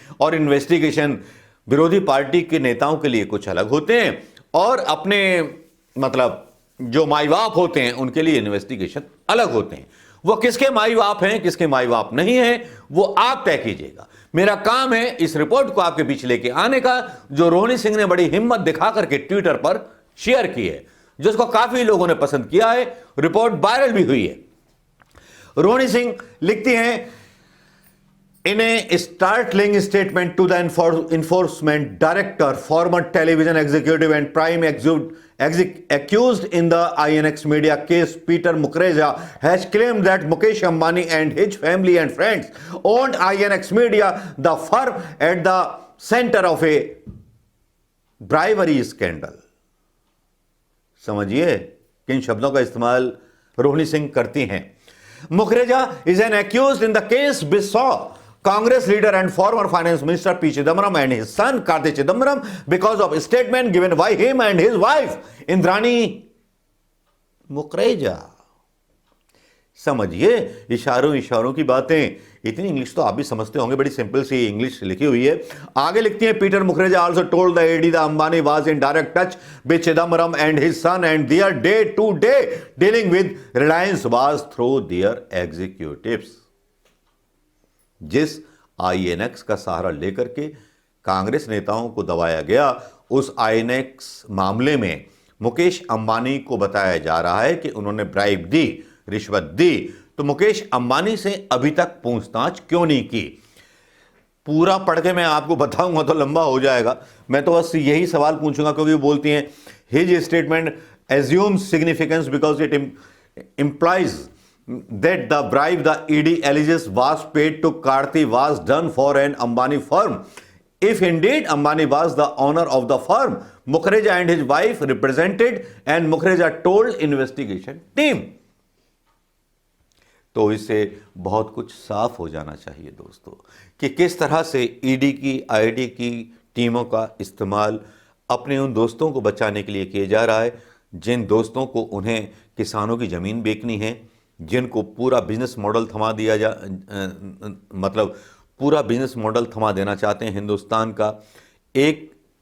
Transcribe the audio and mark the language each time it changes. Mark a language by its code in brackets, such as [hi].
[hi] और इन्वेस्टिगेशन विरोधी पार्टी के नेताओं के लिए कुछ अलग होते हैं, और अपने मतलब जो माई बाप होते हैं उनके लिए इन्वेस्टिगेशन अलग होते हैं। वो किसके माई बाप हैं, किसके माई बाप नहीं हैं, वो आप तय कीजिएगा। मेरा काम है इस रिपोर्ट को आपके बीच लेके आने का, जो रोहिणी सिंह ने बड़ी हिम्मत दिखा करके ट्विटर पर शेयर की है, जिसको काफी लोगों ने पसंद किया है। रिपोर्ट वायरल भी हुई है। रोहिणी सिंह लिखती हैं, [en] In a startling statement to the enforcement director, former television executive and prime accused in the INX media case, Peter Mukreja has claimed that Mukesh Ambani and his family and friends owned INX Media, the firm at the center of a bribery scandal. [hi] समझिए किन शब्दों का इस्तेमाल रोहिणी सिंह करती हैं। [en] Mukreja is an accused in the case Bissaw Congress leader and former finance minister P. Chidambaram and his son Karti Chidambaram because of a statement given by him and his wife Indrani Mukreja. [hi] समझिए इशारों इशारों की बातें। इतनी English तो आप भी समझते होंगे, बड़ी सिंपल सी इंग्लिश लिखी हुई है। आगे लिखती है, [en] Peter Mukherjea also told the AD the Ambani was in direct touch with Chidambaram and his son and their day-to-day dealing with Reliance was through their executives. [hi] जिस आईएनएक्स का सहारा लेकर के कांग्रेस नेताओं को दबाया गया, उस आईएनएक्स मामले में मुकेश अंबानी को बताया जा रहा है कि उन्होंने ब्राइब दी, रिश्वत दी। तो मुकेश अंबानी से अभी तक पूछताछ क्यों नहीं की? पूरा पढ़ के मैं आपको बताऊंगा तो लंबा हो जाएगा। मैं तो बस यही सवाल पूछूंगा, क्योंकि वो बोलती हैं [en] His statement assumes significance because it implies that the bribe the ED alleges was paid to Karti was done for an Ambani firm. If indeed Ambani was the owner of the firm, Mukreja and his wife represented and Mukreja told investigation team. [hi] तो इससे बहुत कुछ साफ हो जाना चाहिए दोस्तों कि किस तरह से ईडी की, आईडी की टीमों का इस्तेमाल अपने उन दोस्तों को बचाने के लिए किया जा रहा है, जिन दोस्तों को उन्हें किसानों की ज़मीन बेचनी है, जिनको पूरा बिजनेस मॉडल थमा दिया मतलब पूरा बिजनेस मॉडल थमा देना चाहते हैं हिंदुस्तान का। एक